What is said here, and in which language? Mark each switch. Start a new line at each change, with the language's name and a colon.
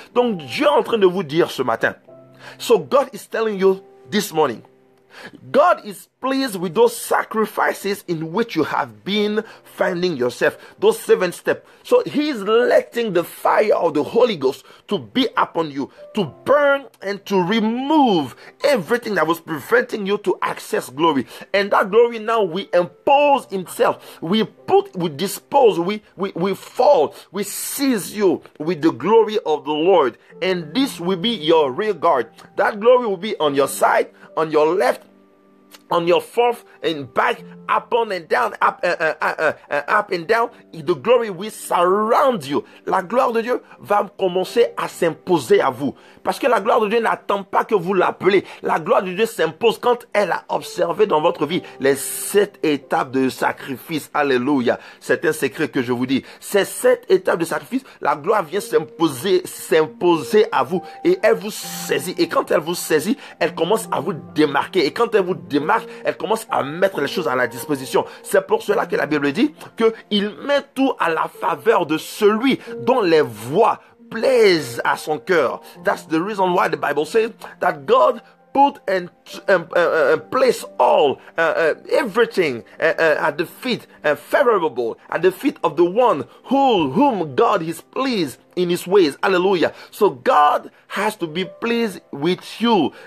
French: Donc Dieu est en train de vous dire ce matin.
English: So God is telling you this morning, God is pleased with those sacrifices in which you have been finding yourself, those 7 steps. So He is letting the fire of the Holy Ghost to be upon you, to burn and to remove everything that was preventing you to access glory. And that glory now we impose Himself. We dispose, we fall, we seize you with the glory of the Lord. And this will be your rear guard. That glory will be on your side, on your left, on your forth and back, up and down, up and down. The glory will surround you.
French: La gloire de Dieu va commencer à s'imposer à vous. Parce que la gloire de Dieu n'attend pas que vous l'appelez. La gloire de Dieu s'impose quand elle a observé dans votre vie les 7 étapes de sacrifice. Alléluia. C'est un secret que je vous dis. Ces 7 étapes de sacrifice, la gloire vient s'imposer à vous. Et elle vous saisit. Et quand elle vous saisit, elle commence à vous démarquer. Et quand elle vous démarque, elle commence à mettre les choses à la disposition. C'est pour cela que la Bible dit qu'il met tout à la faveur de celui dont les voies plaisent à son cœur.
English: That's the reason why the Bible says that God put and place all everything at the feet, favorable at the feet of the one whom God is pleased in his ways. Alléluia. So God has to be pleased with you.